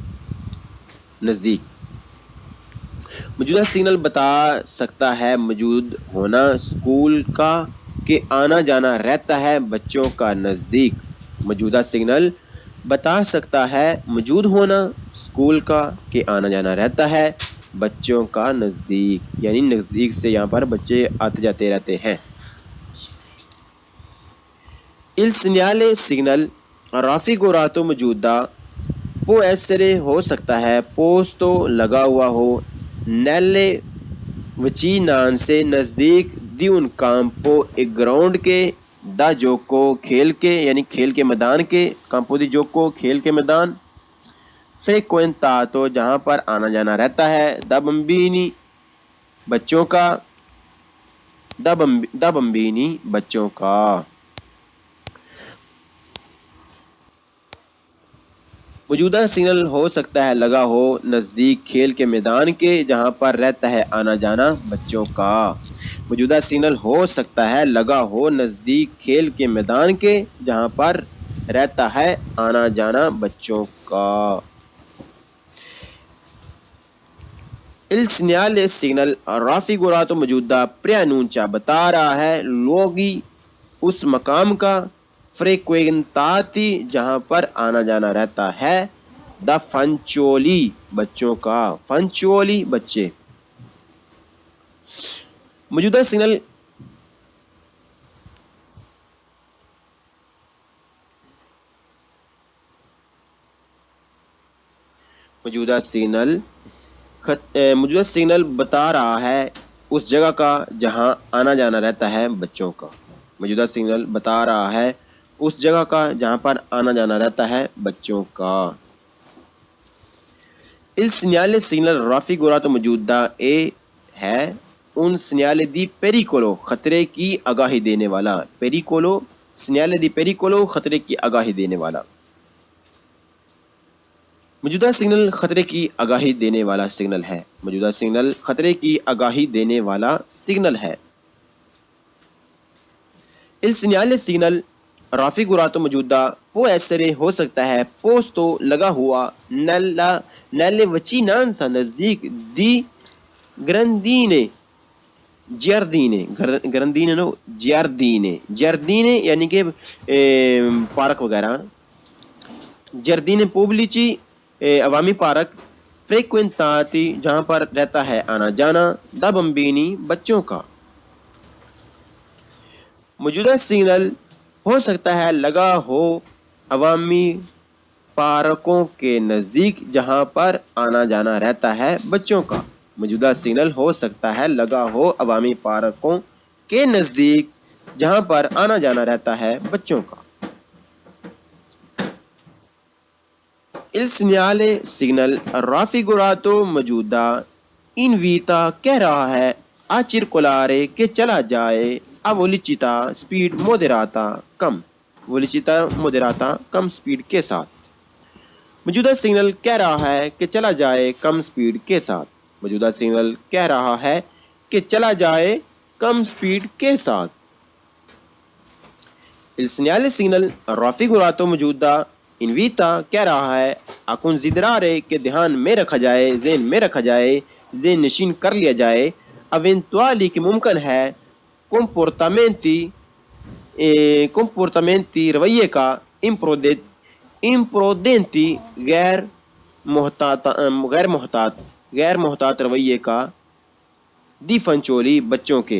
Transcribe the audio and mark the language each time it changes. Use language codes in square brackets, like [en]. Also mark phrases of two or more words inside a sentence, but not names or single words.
[ur] موجودہ سگنل بتا سکتا ہے موجود ہونا اسکول کا کہ آنا جانا رہتا ہے بچوں کا نزدیک۔ موجودہ سگنل بتا سکتا ہے موجود ہونا اسکول کا کہ آنا جانا رہتا ہے بچوں کا نزدیک، یعنی نزدیک سے یہاں پر بچے آتے جاتے رہتے ہیں۔ [it] Il segnale signal raffigurato موجودہ può essere [ur] ہو سکتا ہے، [it] posto [ur] لگا ہوا ہو، [it] nelle vicinanze نزدیک، di un campo [ur] ایک گراؤنڈ کے، [it] da gioco [ur] کھیل کے یعنی کھیل کے میدان کے، [it] campo di gioco [ur] کھیل کے میدان، frequentato جہاں پر آنا جانا رہتا ہے، [it] da bambini [ur] بچوں کا، [it] da bambini [ur] بچوں کا۔ موجودہ سگنل ہو سکتا ہے لگا ہو نزدیک کھیل کے میدان کے جہاں پر رہتا ہے آنا جانا بچوں کا۔ موجودہ سگنل ہو سکتا ہے لگا ہو نزدیک کھیل کے میدان کے جہاں پر رہتا ہے آنا جانا بچوں کا۔ [it] Il segnale signal raffigurato [ur] موجودہ preannuncia بتا رہا ہے لوگی اس مقام کا، frequentati جہاں پر آنا جانا رہتا ہے، [it] da fanciulli [ur] بچوں کا، [it] fanciulli بچے۔ [ur] موجودہ سگنل بتا رہا ہے اس جگہ کا جہاں آنا جانا رہتا ہے بچوں کا۔ موجودہ سگنل بتا رہا ہے اس جگہ کا جہاں پر آنا جانا رہتا ہے بچوں کا۔ [it] Il segnale signal raffigurato [ur] موجودہ اے ہے [it] un segnale di pericolo [ur] خطرے کی آگاہی دینے والا، [it] pericolo segnale di pericolo [ur] خطرے کی آگاہی دینے والا۔ موجودہ سگنل خطرے کی آگاہی دینے والا سگنل ہے. موجودہ سگنل خطرے کی آگاہی دینے والا سگنل ہے. [it] Il segnale signal raffigurato موجودہ può essere [ur] ہو سکتا ہے [it] posto [ur] لگا ہوا [it] nelle vicinanza نزدیک di grandine giardine [ur] یعنی کہ پارک وغیرہ. [it] giardini pubblici [ur] عوامی پارک. فریکوینتاتی جہاں پر رہتا ہے آنا جانا. [it] da bambini [ur] بچوں کا. موجودہ سگنل ہو سکتا ہے لگا ہو عوامی پارکوں کے نزدیک جہاں پر آنا جانا رہتا ہے بچوں کا. موجودہ سگنل ہو سکتا ہے لگا ہو عوامی پارکوں کے نزدیک جہاں پر آنا جانا رہتا ہے بچوں کا. [it] Il segnale signal raffigurato [ur] موجودہ invita کہہ رہا ہے [it] a circolare [ur] کہ چلا جائے [it] a velocità speed moderata [ur] کم [it] velocità moderata [ur] کم سپیڈ کے ساتھ. موجودہ سگنل کہہ رہا ہے کہ چلا جائے کم سپیڈ کے ساتھ. موجودہ سگنل کہہ رہا ہے کہ چلا جائے کم سپیڈ کے ساتھ. [it] Il segnale signal raffigurato [ur] موجودہ انویتا کہہ رہا ہے [it] a considerare [ur] کہ دھیان میں رکھا جائے ذہن میں رکھا جائے ذہن نشین کر لیا جائے eventuali کہ ممکن ہے comportamenti رویے کا imprudenti غیر محتاط رویے کا [it] di fanciulli [ur] بچوں کے.